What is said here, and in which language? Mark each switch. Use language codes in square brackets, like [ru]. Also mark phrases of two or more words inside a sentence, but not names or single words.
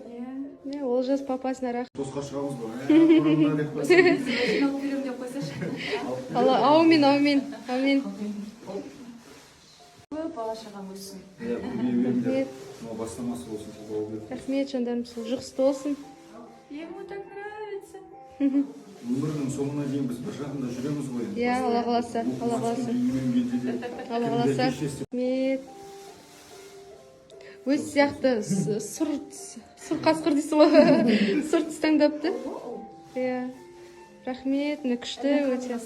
[kk] Олжас папасына рахмет. Тосқа шығамыз ба? Аумин, аумин, аумин. Бала шағам өссін. Бастамасы болсын. Рахмет, жандарым, жұғысты болсын. [ru] Ему так нравится. [kk] Өмірдің соңына дейін біз бір жағында жүреміз ғой. Иә, Алла қаласа, Алла қаласа. Алла қаласа. Рахмет. Өз сияқты сұр қасқыр дейсің ғой. Сұр түс таңдапты. Иә. Рахмет, күшті өте.